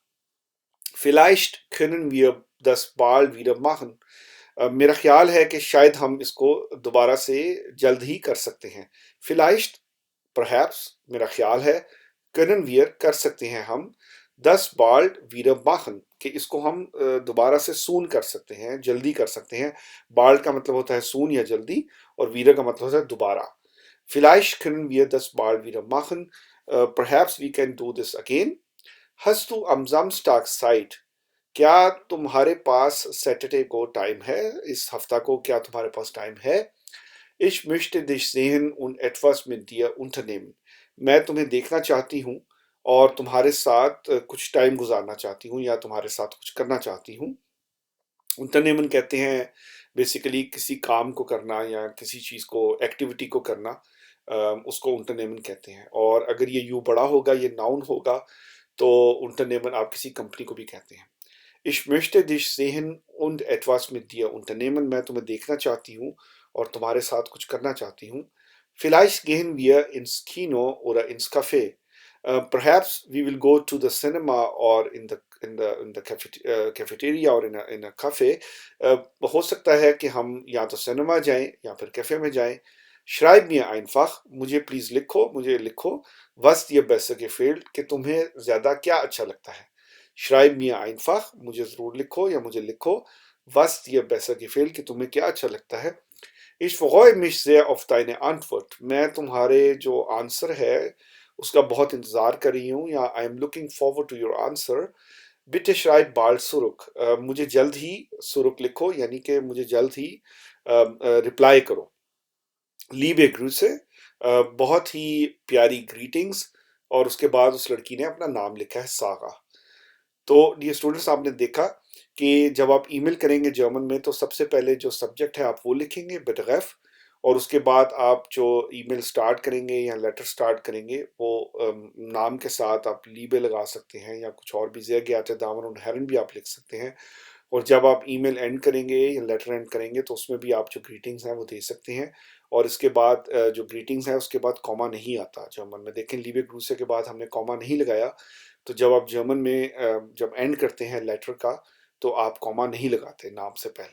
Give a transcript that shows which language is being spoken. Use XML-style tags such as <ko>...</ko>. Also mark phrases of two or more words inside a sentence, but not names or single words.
<de>Vielleicht können wir das bald wieder machen.</de> <hi>मेरा ख्याल है कि शायद हम इसको दोबारा से जल्द ही कर सकते हैं। Vielleicht, perhaps, मेरा ख्याल है,</hi> <de>können wir,</de> <hi>कर सकते हैं हम,</hi> <de>das bald wieder machen,</de> <hi>कि इसको हम दोबारा से soon कर सकते हैं, जल्दी कर सकते हैं। bald का मतलब होता है soon या जल्दी, और wieder का मतलब होता है दोबारा।</hi> <de>Vielleicht können wir das bald wieder machen.</de> <en>Perhaps we can do this again.</en> <de>Hast du am Samstag Zeit?</de> <hi>क्या तुम्हारे पास सैटरडे को टाइम है? इस हफ्ता को क्या तुम्हारे पास टाइम है?</hi> <de>Ich möchte dich sehen und etwas mit dir unternehmen.</de> <hi>मैं तुम्हें देखना चाहती हूँ और तुम्हारे साथ कुछ टाइम गुजारना चाहती हूँ या तुम्हारे साथ कुछ करना चाहती हूँ। unternehmen कहते हैं बेसिकली किसी काम को करना या किसी चीज़ को, एक्टिविटी को करना, उसको unternehmen कहते हैं। और अगर ये यू बड़ा होगा, ये नाउन होगा, तो unternehmen आप किसी कंपनी को भी कहते हैं।</hi> <de>Ich möchte dich sehen und etwas mit dir unternehmen.</de> <hi>मैं तुम्हें देखना चाहती हूँ और तुम्हारे साथ कुछ करना चाहती हूँ।</hi> <de>Vielleicht gehen wir ins Kino oder ins Café.</de> <en>Perhaps we will go to the cinema or in the cafeteria or in a cafe.</en> <hi>हो सकता है कि हम या तो सिनेमा जाएं या फिर कैफे में जाएं।</hi> <de>Schreib mir einfach,</de> <hi>मुझे प्लीज लिखो, मुझे लिखो,</hi> <de>was dir besser gefällt,</de> <hi>कि तुम्हें ज्यादा क्या अच्छा लगता है।</hi> <de>Schreib mir einfach,</de> <hi>मुझे ज़रूर लिखो या मुझे लिखो,</hi> <de>was dir besser gefällt,</de> <hi>कि तुम्हें क्या अच्छा लगता है।</hi> <de>Ich freue mich sehr auf deine Antwort,</de> <hi>मैं तुम्हारे जो आंसर है उसका बहुत इंतज़ार कर रही हूँ, या</hi> <en>I am looking forward to your answer.</en> <de>Bitte schreib bald zurück,</de> <hi>मुझे जल्द ही सुरुक लिखो, यानी कि मुझे जल्द ही रिप्लाई करो।</hi> <de>Liebe Grüße,</de> <hi>बहुत ही प्यारी ग्रीटिंग्स, और उसके बाद उस लड़की ने अपना नाम लिखा है सागा। तो डियर स्टूडेंट्स, आपने देखा कि जब आप ईमेल करेंगे जर्मन में तो सबसे पहले जो सब्जेक्ट है आप वो लिखेंगे बेटरेफ, और उसके बाद आप जो ईमेल स्टार्ट करेंगे या लेटर स्टार्ट करेंगे वो नाम के साथ आप लीबे लगा सकते हैं या कुछ और भी</hi> <de>sehr geehrte Damen und Herren</de> <hi>भी आप लिख सकते हैं। और जब आप ईमेल एंड करेंगे या लेटर एंड करेंगे तो उसमें भी आप जो ग्रीटिंग्स हैं वो दे सकते हैं। और इसके बाद जो ग्रीटिंग्स हैं उसके बाद कॉमा नहीं आता जर्मन में। देखें,</hi> <de>Liebe Grüße</de> <hi>के बाद हमने कॉमा नहीं लगाया, तो जब आप जर्मन में जब एंड करते हैं लेटर का तो आप कॉमा नहीं लगाते नाम से पहले।</hi>